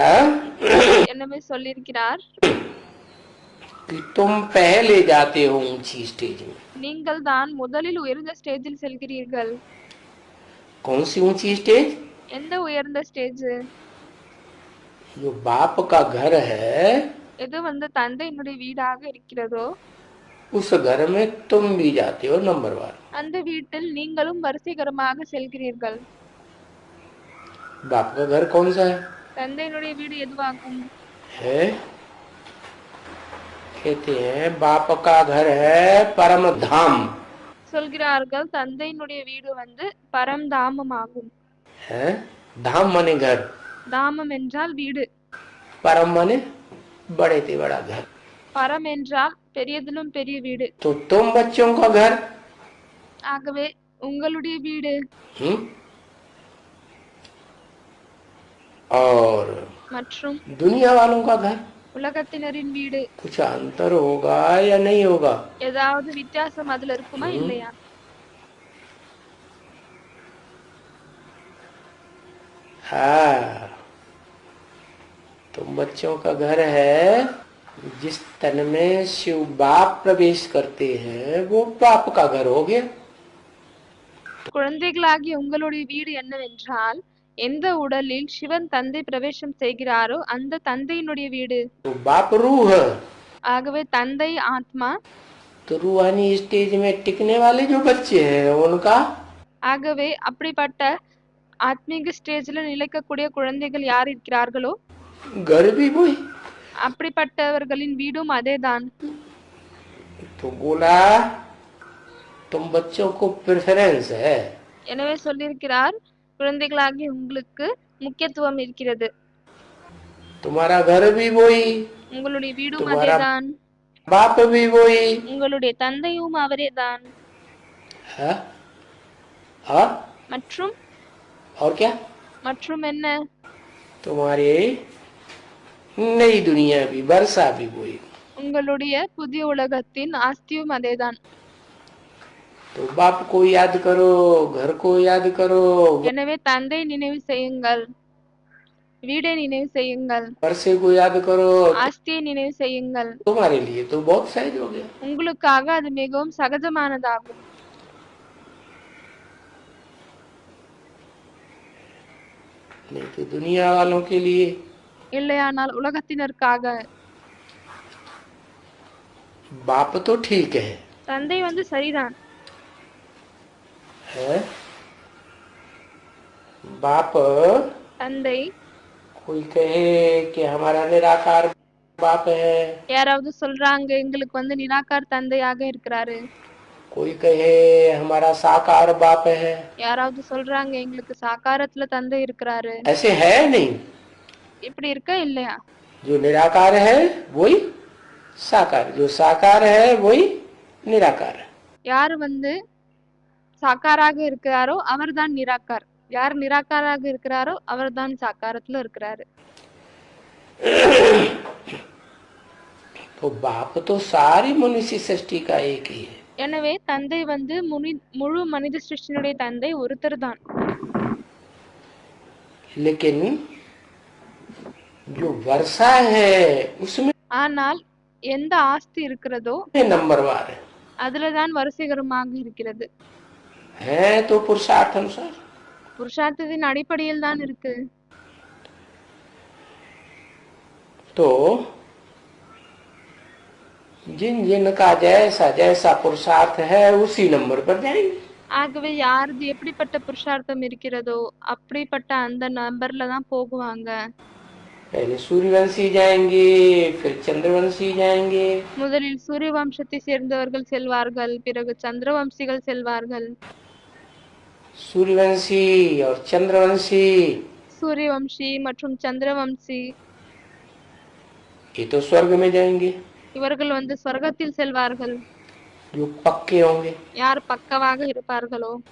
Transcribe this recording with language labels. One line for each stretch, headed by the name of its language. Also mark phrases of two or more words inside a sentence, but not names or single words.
Tamil: எனவே சொல்லியிருக்கிறார்
Hindi: कि तुम पहले जाते हो ऊंची स्टेज में।
Tamil: நீங்கள் தான் முதலில் உயர்ந்த ஸ்டேஜில் செல்கிறீர்கள்.
Hindi: कौन सी ऊंची स्टेज?
Tamil: எந்த உயர்ந்த ஸ்டேஜ்?
Hindi: जो बाप का घर है
Tamil: எது வந்து தந்தையினுடைய வீடாக இருக்கிறதோ
Hindi: उस घर में तुम भी जाते हो नंबरवार।
Tamil: அந்த வீட்டில் நீங்களும் வரிசைகரமாக செல்கிறீர்கள்।
Hindi: बाप का घर कौन सा
Tamil: தந்தையினுடைய வீடு எதுவாகும்?
Hindi: है? कहते हैं बाप का घर है परम धाम
Tamil: சொல்கிறார்கள் தந்தையினுடைய வீடு வந்து பரம்தாமமாகும்।
Hindi: है। धाम माने घर,
Tamil: தாமம் என்றால் வீடு,
Hindi: परम माने बड़े से बड़ा घर।
Tamil: பரம் என்றால் பெரியதிலும் பெரிய வீடு।
Hindi: तो तुम बच्चों का घर
Tamil: ஆகவே உங்களுடைய வீடு
Hindi: हम्म? और
Tamil: மற்றும்
Hindi: दुनिया वालों का घर
Tamil: உலகத்தினரின் வீடு
Hindi: कुछ अंतर होगा या नहीं होगा?
Tamil: ஏதாவது வித்தியாசம் அதுல இருக்குமா இல்லையா?
Hindi: हाँ, तुम बच्चों का घर है। जिस तन में शिव बाप प्रवेश करते हैं वो बाप का घर हो गया।
Tamil: குழந்தைகளாகிய உங்களுடைய வீடு என்னவென்றால் எந்த உடலில் சிவன் தந்தை பிரவேசம் செய்கிறாரோ அந்த தந்தையினுடைய வீடு।
Hindi: तो बाप रूह,
Tamil: ஆகவே தந்தை ஆத்மா,
Hindi: तो रूहानी स्टेज में टिकने वाले जो बच्चे हैं उनका
Tamil: ஆகவே அப்படிப்பட்ட ஆத்மீக ஸ்டேஜ்ல நிலைக்கக்கூடிய குழந்தைகள் யார் இருக்கிறார்களோ
Hindi: घर भी वही।
Tamil: அப்படிப்பட்டவர்களின் வீடும் அதேதான்।
Hindi: तो बोला तुम बच्चों को प्रेफरेंस है।
Tamil: எனவே சொல்லியிருக்கிறார் குழந்தைகளாகிய உங்களுக்கு முக்கியத்துவம் இருக்கிறது,
Hindi: तुम्हारा घर भी वही,
Tamil: உங்களுடைய வீடும்
Hindi: तुम्हारा
Tamil: அதேதான்,
Hindi: बाप भी वही
Tamil: உங்களுடைய தந்தையும் அவரேதான்।
Hindi: है। और
Tamil: மற்றும்
Hindi: और क्या?
Tamil: மற்றும் என்ன?
Hindi: तुम्हारी नई दुनिया भी, वर्षा भी वही।
Tamil: உங்களுடைய புதிய உலகத்தின் ஆஸ்தியும் அதேதான்।
Hindi: तो बाप को याद करो, घर को याद करो,
Tamil: எனவே தந்தை நினைவு செய்யுங்கள், வீடை நினைவு செய்யுங்கள்,
Hindi: वर्षे को याद करो।
Tamil: ஆஸ்தியை நினைவு செய்யுங்கள்।
Hindi: तुम्हारे लिए तो बहुत सहज हो गया।
Tamil: உங்களுக்காக அது மிகவும் சகஜமானதாகும்।
Hindi: नहीं तो दुनिया वालों के लिए
Tamil: இல்லையானால் உலகத்தினருக்காக
Hindi: बाप तो ठीक है,
Tamil: தந்தை வந்து சரிதான்,
Hindi: है। बाप
Tamil: தந்தை
Hindi: कोई कहे कि हमारा निराकार बाप है,
Tamil: யாராவது சொல்றாங்க எங்களுக்கு வந்து நிராகார் தந்தையாக இருக்கிறாரு,
Hindi: कोई कहे हमारा साकार बाप है।
Tamil: யாராவது சொல்றாங்க எங்களுக்கு சாகாரத்துல தந்தை இருக்கிறாரு।
Hindi: ऐसे है नहीं।
Tamil: இப்படி இருக்க இல்லையா?
Hindi: जो निराकार है वही साकार, जो साकार है वही निराकार है।
Tamil: யார் வந்து சாக்காராக இருக்கிறாரோ அவர்தான் நிராகார், யார் நிராகாராக இருக்கிறாரோ அவர்தான் சாக்காரத்துல இருக்கிறாரு।
Hindi: तो बाप तो सारी मनुष्य सृष्टि का एक ही है।
Tamil: எனவே தந்தை வந்து முழு மனித சிருஷ்டியினுடைய தந்தை ஒருத்தர் தான்।
Hindi: लेकिन जो वर्षा है उसमें
Tamil: ஆனால் எந்த ஆஸ்தி இருக்கிறதோ
Hindi: नंबरवार है,
Tamil: அதுலதான் வரிசைகரமாக இருக்கிறது।
Hindi: है तो पुरुषार्थ अनुसार।
Tamil: புருஷார்த்தத்தின் அடிப்படையில் தான் இருக்கு।
Hindi: तो जिन जिनका जैसा जैसा पुरुषार्थ है उसी नंबर पर जाएंगे।
Tamil: ஆகவே யாரது எப்படிப்பட்ட புருஷார்த்தம் இருக்கிறதோ அப்படிப்பட்ட அந்த நம்பர்ல தான் போகுவாங்க।
Hindi: पहले सूर्यवंशी जाएंगे, फिर चंद्रवंशी जाएंगे।
Tamil: முதலில் சூரிய வம்சத்தை சேர்ந்தவர்கள் செல்வார்கள், பிறகு சந்திரவம்சிகள் செல்வார்கள்।
Hindi: सूर्यवंशी और चंद्रवंशी
Tamil: சூரிய வம்சி மற்றும் சந்திரவம்சி
Hindi: ये तो स्वर्ग में जाएंगे,
Tamil: இவர்கள் வந்து சொர்க்கத்தில் செல்வார்கள்।
Hindi: जो पक्के होंगे।
Tamil: யார் பக்கவாக இருப்பார்களோ।